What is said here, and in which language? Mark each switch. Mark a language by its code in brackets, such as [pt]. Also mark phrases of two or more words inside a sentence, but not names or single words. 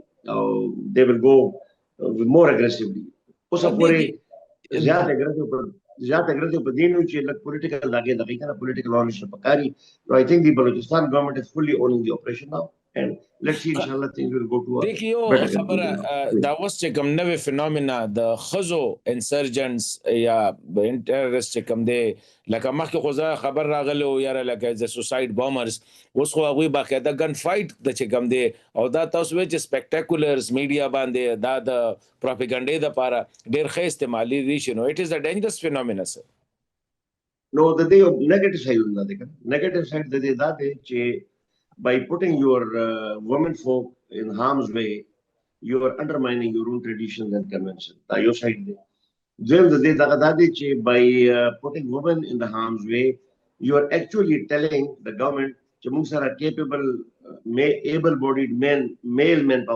[en] They will go more aggressively. Political ownership. So I think the Balochistan government is fully owning the operation now. And let's see, [ar] إن شاء الله, [en] things will go to a better conclusion. That was [ps] چې کوم نوې فینومینا د خزو انسرجنټس یا انټرست چې کوم دی لکه مخکې خو خبر راغلی و یاره لکه د [en] suicide bombers [ps] اوس خو هغوی باقاعده [en] gun fight [ps] د چې کوم دی او دا تاسو وایئ چې [en] spectaculars media [ps] باندې دا د پروپاګانډې دپاره ډېر ښه استعمالي دي شي نو [en] it is a dangerous phenomena sir. [ps] نو د دې نیګیټیو سایډونه دي نیګیټیو سایډ د دې دا دی چې [en] by putting your women folk in harm's way, you are undermining your own traditions and conventions. Your side by putting women in the harm's way, you are actually telling the government that are capable, able-bodied male manpower.